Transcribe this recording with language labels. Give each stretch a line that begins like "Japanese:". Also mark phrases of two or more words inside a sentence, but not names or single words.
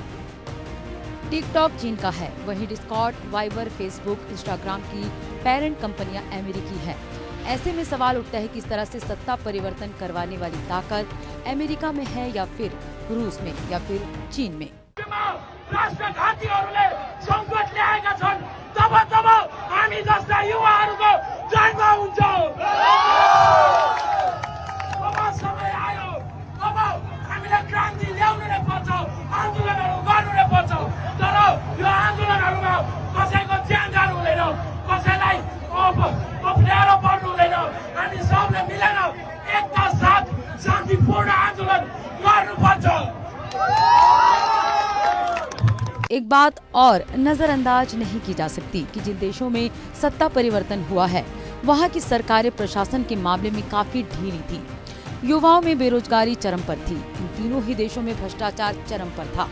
Hindi: टिकटॉक चीन का है, वहीं डिस्कॉर्ड, वाइबर, फेसबुक, इंस्टाग्राम की पेरेंट कंपनियां अमेरिकी हैं। ऐसे में सवाल उठता है कि इस तरह से सत्ता परिवर्तन करवाने वाली ताकत अमेरिका में है या फिर रूस में या फिर चीन में।
Nepali: राष्ट्रघातीहरूले संकट ल्याएका छन्, तब हामी जस्ता युवाहरूको जन्म हुन्छ। अब समय आयो, अब हामीलाई क्रान्ति ल्याउनु नै पर्छ, आन्दोलनहरू गर्नु नै पर्छ। तर यो आन्दोलनहरूमा कसैको ज्यान जानु हुँदैन, कसैलाई अप्ठ्यारो पर्नु हुँदैन। हामी सबले मिलेर एकता साथ शान्तिपूर्ण आन्दोलन गर्नुपर्छ।
Hindi: एक बात और नजरअंदाज नहीं की जा सकती कि जिन देशों में सत्ता परिवर्तन हुआ है वहाँ की सरकारें प्रशासन के मामले में काफी ढीली थी। युवाओं में बेरोजगारी चरम पर थी। इन तीनों ही देशों में भ्रष्टाचार चरम पर था।